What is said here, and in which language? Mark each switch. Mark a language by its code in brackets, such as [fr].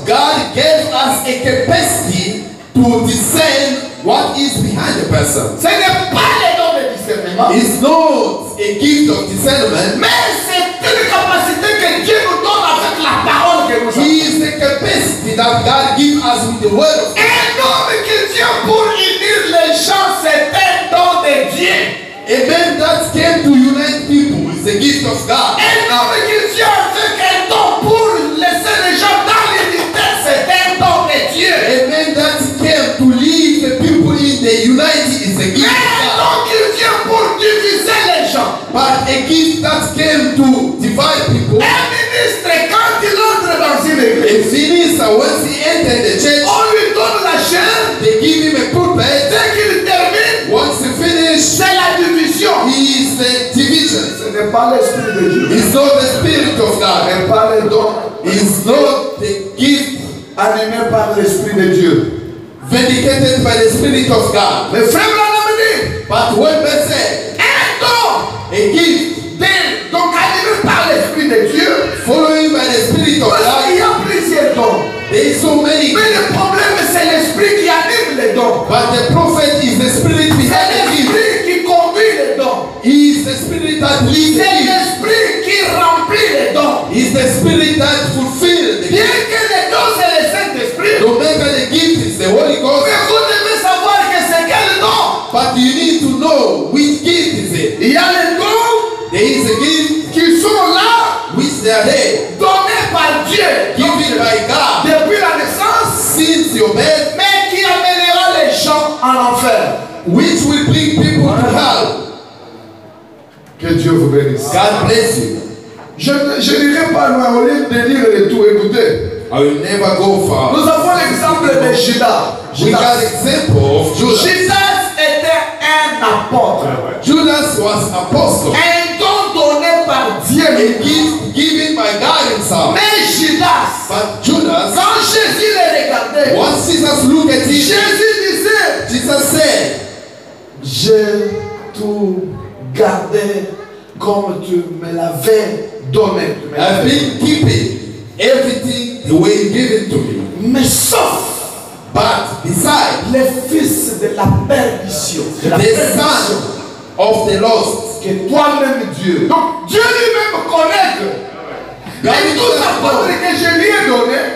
[en] God gave us a capacity to discern what is behind the person. [fr] Ce n'est pas le don de discernement, [en] It's not a gift of discernment. [fr] mais c'est une capacité que Dieu nous donne avec la parole que nous avons. [en] He is the capacity that God gives us with the word of God. [fr] Un homme qui vient pour unir les gens, c'est un don de Dieu. [en] A man that came to unite people is a gift of God. [fr] Un homme qui vient avec un don pour laisser les gens dans l'unité, c'est un don de Dieu. [en] A man that came to lead the people in the unity is a gift [fr] Un [en] of God. [fr] don qui vient pour diviser les gens. [en] But a gift that came to divide people. [fr] Un ministre, quand il entre dans une [en] A [fr] église, [en] minister, once he entered the church, [fr] on lui donne la chair. [en] they give him a pulpit. [fr] Dès qu'il termine, [en] Once he finished, [fr] c'est la division. [en] he is the division. [fr] Ce n'est pas l'esprit de Dieu. [en] It's not the spirit of [fr] Ce [en] God. [fr] n'est pas le don [en] It's not the gift [fr] animé par l'esprit de Dieu. [en] vindicated by the spirit of God. [fr] Le frère Branham dit, [en] But one man said, [fr] un don [en] a gift [fr] donc animé par l'esprit de Dieu. [en] following by the spirit of [fr] Parce qu'il y [en] God. [fr] a plusieurs dons. [en] There is so many. [fr] Mais le problème, c'est l'esprit qui anime les dons. [en] But the prophet is the spirit [fr] C'est [en] behind the gift. [fr] l'esprit qui conduit les dons. [en] He is the spirit that leads the [fr] C'est [en] gift. [fr] l'esprit qui remplit les dons. [en] He is the spirit that fulfills the [fr] Bien [en] gift. [fr] que les dons, c'est le Saint-Esprit. [en] No matter the gift is the Holy Ghost. [fr] Mais vous devez savoir que c'est quel don. [en] But you need to know which gift is it. [fr] Il y a les dons [en] There is a gift [fr] qui sont là, [en] which they are there, [fr] donnés par Dieu, [en] given by God [fr] depuis la naissance, [en] since your birth, [fr] mais qui amènera les gens en enfer. [en] which will bring people to hell. [fr] Que Dieu vous bénisse. [en] God bless you. [fr] Je n'irai pas loin au lieu de lire et tout. Écoutez, [en] I will never go far. [fr] nous avons l'exemple de Judas. [en] We got example of Judas. [fr] Judas était un apôtre. [en] Judas was apostle. [fr] Un don donné par Dieu. [en] A gift given by God himself. [fr] Mais Judas, [en] But Judas, [fr] quand Jésus le regardait, [en] once Jesus looked at him, [fr] Jésus disait, [en] Jesus said, [fr] j'ai tout gardé comme tu me l'avais donné. Tu me [en] I've [fr] l'avais [en] been keeping everything the way you give it to me. [fr] Mais sauf [en] But besides, [fr] les fils de la perdition, de la [en] the [fr] perdition, [en] son of the lost, [fr] que toi-même Dieu. Donc Dieu lui-même connaît que les 12 apôtres que je lui ai donnés,